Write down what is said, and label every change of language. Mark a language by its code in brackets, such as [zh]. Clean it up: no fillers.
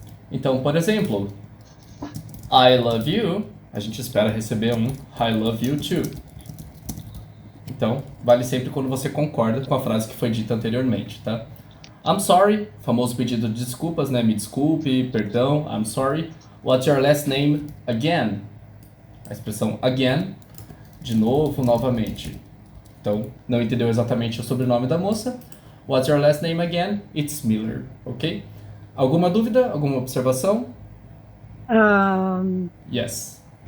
[pt] Então, por exemplo, [en] I love you, [pt] a gente espera receber um [en] I love you too. [pt] Então, vale sempre quando você concorda com a frase que foi dita anteriormente, tá? [en] I'm sorry, [pt] famoso pedido de desculpas, né? Me desculpe, perdão, I'm sorry. [en] What's your last name again? [pt] A expressão again, de novo, novamente. Então, não entendeu exatamente o sobrenome da moça. [en] What's your last name again? It's Miller, ok? [pt] Alguma dúvida? Alguma observação? Um, [en] Yes.